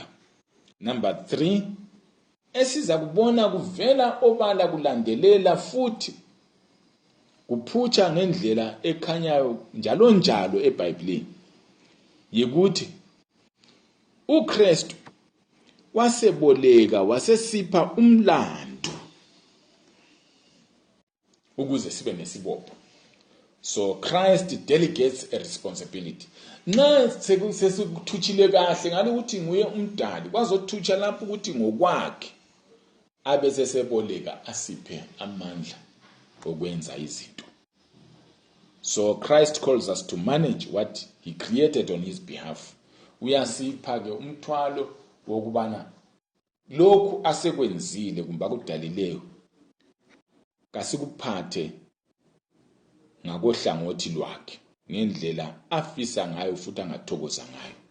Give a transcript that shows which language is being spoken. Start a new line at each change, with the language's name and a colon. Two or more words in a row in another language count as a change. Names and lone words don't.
North Ndebele: Number 3, esiza kubona kuvela obala kulandelela futhi kuphutsha ngendlela ekhanyayo njalo njalo eBhayibhelini, yikuthi uKristu waseboleka wasesipha umlando ukuze sibe nesibopho.
English: So Christ delegates a responsibility.
North Ndebele: Na sesikuthutshile kahle ngale ukuthi nguye umdali kwazothutsha lapho ukuthi ngokwakhe abe seseboleka asiphe amandla okwenza izinto.
English: So Christ calls us to manage what he created on his behalf.
North Ndebele: Uyasipha ke umthwalo wokubana lokhu asekwenzile kumbe akudalileyo kasikuphathe ngakohlangothi lwakhe ngendlela afisa ngayo futhi angathokoza ngayo.